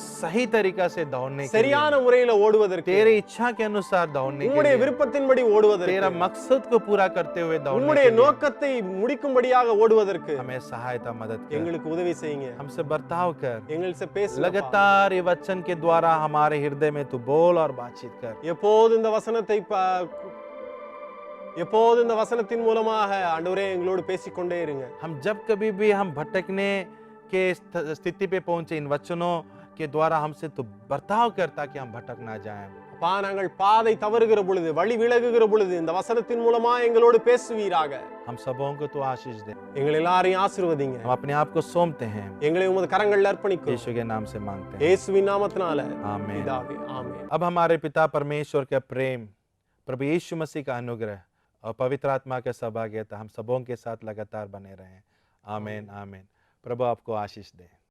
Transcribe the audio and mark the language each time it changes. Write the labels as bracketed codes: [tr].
[hi] सही तरीका से दौड़ने के लिए, [ta] சரியான முறையில ஓடுவதற்கு, [hi] तेरे इच्छा के अनुसार दौड़ने के [ta] உம்முடைய [hi] लिए, [ta] விருப்பத்தின்படி ஓடுவதற்கு, [hi] तेरा मकसद को पूरा करते हुए दौड़ने [ta] உம்முடைய [hi] के लिए [ta] நோக்கத்தை முடிக்கும்படியாக ஓடுவதற்கு [hi] हमें सहायता मदद कर, [ta] எங்களுக்கு உதவி செய்யுங்க. [hi] हमसे बर्ताव कर, [ta] எங்களிடம் பேசு. [hi] लगातार ये वचन के द्वारा हमारे हृदय में तू बोल और बातचीत कर। [ta] எப்போது இந்த வசனத்தை எப்போது இந்த வசனத்தின் மூலமாக ஆண்டவரே எங்களோடு பேசிக்கொண்டே இருங்க. [hi] हम जब कभी भी हम भटकने के स्थिति पे पहुंचे, इन वचनों के द्वारा हमसे तू बर्ताव कर, ताकि हम भटक ना जाएं। [ta] அப்பா, நாங்கள் பாதை தவறுகிற பொழுது, வழி விலகுகிற பொழுது இந்த வசனத்தின் மூலமா எங்களோடு பேசுவீராக. [hi] हम सबों को तू आशीष दे, [ta] எங்களை எல்லாரையும் ஆசீர்வதிங்க. [hi] हम अपने आप को सौंपते हैं, [ta] எங்களை உமது கரங்களில் அர்ப்பணிக்கிறோம். [hi] यीशु के नाम से मांगते हैं, [ta] இயேசுவின் நாமத்தினால [hi] आमीन। [ta] பிதாவே, ஆமென். [hi] अब हमारे पिता परमेश्वर का प्रेम, प्रभु यीशु मसीह का अनुग्रह और पवित्र आत्मा का सहभागिता हम सबों के साथ लगातार बने रहें। आमीन आमीन। प्रभु आपको आशीष दे।